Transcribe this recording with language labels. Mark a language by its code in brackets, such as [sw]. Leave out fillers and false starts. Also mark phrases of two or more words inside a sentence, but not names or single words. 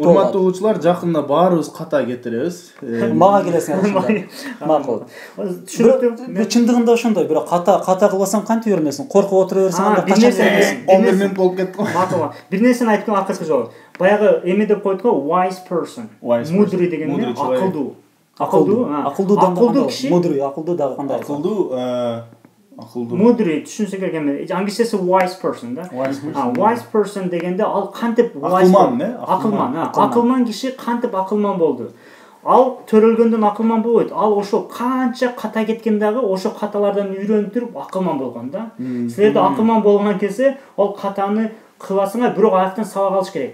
[ky] Урматтуу угуучулар, жакында баарыбыз ката кетиребиз. Мага келесиңер. Макул. Түшүнүктүү. Чындыгында ошондой, бирок ката кылбасаң кантип үйрөнөсүң? Коркуп отура берсең, анда качан үйрөнөсүң? 11 мүнөт болуп кетти го. Макул. Бир нерсени айткан акыркы жолу. Баягы эме деп коет го, [en] wise person. [ky] Мудрый дегенде акылдуу. Акылдуу киши. Мудрый, акылдуу дагы кандай? Акылдуу. Мудрый түшүнсөк экен. Англисчеси [en] wise person [ky] да. [en] Wise person [ky] дегенде ал кантип акылман киши кантип акылман болду. Ал төрөлгөндөн акылман болбойт. Ал ошо канча ката кеткен дагы ошо каталардан үйрөнүп туруп акылман болгон да. Силерде акылман болгон кезде ал катаны кыласыңар, бирок аяктан сабак алыш керек.